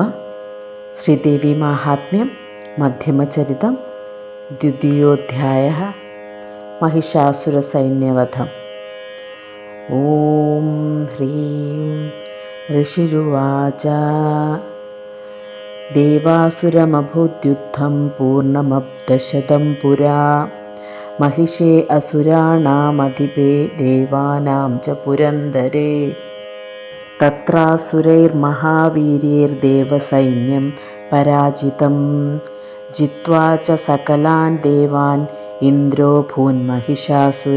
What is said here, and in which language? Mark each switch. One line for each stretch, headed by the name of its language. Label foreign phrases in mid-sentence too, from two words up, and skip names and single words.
Sanskrit: ശ്രീദേവി മാഹാത്മ്യം മധ്യമചരിതം ദ്വിതീയോധ്യായഃ. महिषासुरसैन्यवधम्. ഓം ഹ്രീം ഋഷിരുവാച. ദേവാസുരമഭൂദ്യുദ്ധം പൂർണ്ണമബ്ദശതം പുരാ. महिषे असुराणामधिपे देवानां च पुरन्दरे. तत्रासुरैर्महावीर्यैर्देवसैन्यं पराजितं. जित्वा च सकलान् देवान् इन्द्रो भून्महिषासुर.